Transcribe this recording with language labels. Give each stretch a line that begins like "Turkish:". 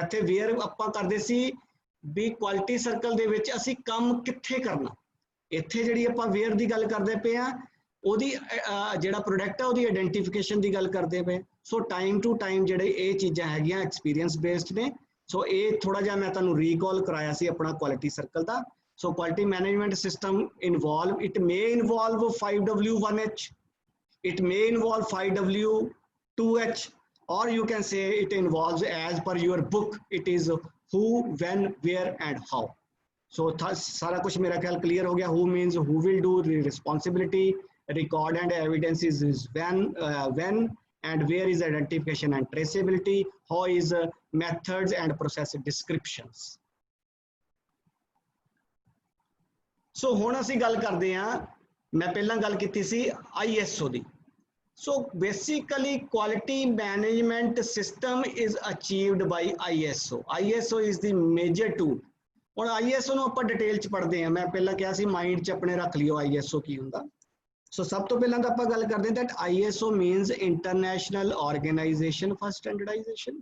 Punjabi: ਇੱਥੇ ਵੇਅਰ ਆਪਾਂ ਕਰਦੇ ਸੀ ਵੀ ਕੁਆਲਿਟੀ ਸਰਕਲ ਦੇ ਵਿੱਚ ਅਸੀਂ ਕੰਮ ਕਿੱਥੇ ਕਰਨਾ। ਇੱਥੇ ਜਿਹੜੀ ਆਪਾਂ ਵੇਅਰ ਦੀ ਗੱਲ ਕਰਦੇ ਪਏ ਆ, ਉਹਦੀ ਜਿਹੜਾ ਪ੍ਰੋਡਕਟ ਆ ਉਹਦੀ ਆਇਡੈਂਟੀਫਿਕੇਸ਼ਨ ਦੀ ਗੱਲ ਕਰਦੇ ਪਏ। ਸੋ ਟਾਈਮ ਟੂ ਟਾਈਮ ਜਿਹੜੇ ਇਹ ਚੀਜ਼ਾਂ ਹੈਗੀਆਂ ਐਕਸਪੀਰੀਅੰਸ ਬੇਸਡ ਨੇ। ਸੋ ਇਹ ਥੋੜਾ ਜਿਹਾ ਮੈਂ ਤੁਹਾਨੂੰ ਰੀਕਾਲ ਕਰਾਇਆ ਸੀ ਆਪਣਾ quality circle ਦਾ।
English: So quality management system involve, it may involve 5W 1H, it may involve 5W 2H, or you can say it involves as per your book, it is who, when, where and how. So
Hindi: सारा कुछ मेरा ख्याल clear हो गया।
English: Who means who will do the responsibility, record and evidence is when and where is identification and traceability, how is methods and process descriptions.
Punjabi: ਸੋ ਹੁਣ ਅਸੀਂ ਗੱਲ ਕਰਦੇ ਹਾਂ, ਮੈਂ ਪਹਿਲਾਂ ਗੱਲ ਕੀਤੀ ਸੀ ISO ਦੀ।
English: So basically quality management system is achieved by ISO. ISO is the major tool.
Punjabi: ਹੁਣ ISO ਨੂੰ ਆਪਾਂ ਡਿਟੇਲ ਚ ਪੜ੍ਹਦੇ ਹਾਂ। ਮੈਂ ਪਹਿਲਾਂ ਕਿਹਾ ਸੀ ਮਾਈਂਡ ਚ ਆਪਣੇ ਰੱਖ ਲਿਓ ISO ਕੀ ਹੁੰਦਾ। ਸੋ ਸਭ ਤੋਂ ਪਹਿਲਾਂ ਤਾਂ ਆਪਾਂ ਗੱਲ ਕਰਦੇ ਹਾਂ
English: that ISO means International Organization for Standardization।